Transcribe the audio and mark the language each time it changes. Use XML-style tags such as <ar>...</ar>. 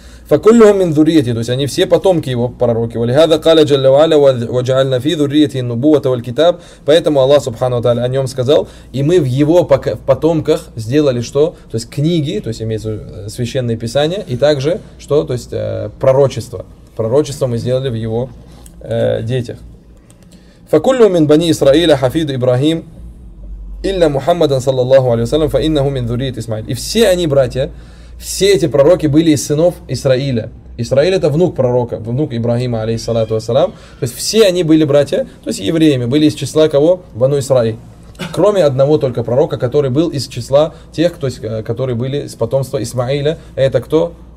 <ar>فكلهم من ذريته,</ar> <ru>то есть они все потомки его, пророки.</ru> <ar>ولهذا قال جل وعلا وجعلنا في ذريته النبوة والكتاب,</ar> <ru>поэтому Аллах Субхану ва Тааля о нем сказал, и мы в его потомках сделали что? То есть книги, то есть имеется священные писания, и также что? То есть пророчество. Пророчество мы сделали в его детях.</ru> <ar>فكل من بني إسرائيل حفيد إبراهيم إلا محمد صلى الله عليه وسلم فإنه من ذرية إسماعيل.</ar> <ru>И все они, братья, все эти пророки были из сынов Исраиля. Исраиль — это внук пророка, внук Ибрахима, алейхиссалату вассалам. То есть все они были братья, то есть евреями, были из числа кого? Бану Исраиль. Кроме одного только пророка, который был из числа тех, то есть, которые были из потомства Исмаиля. Это кто?</ru>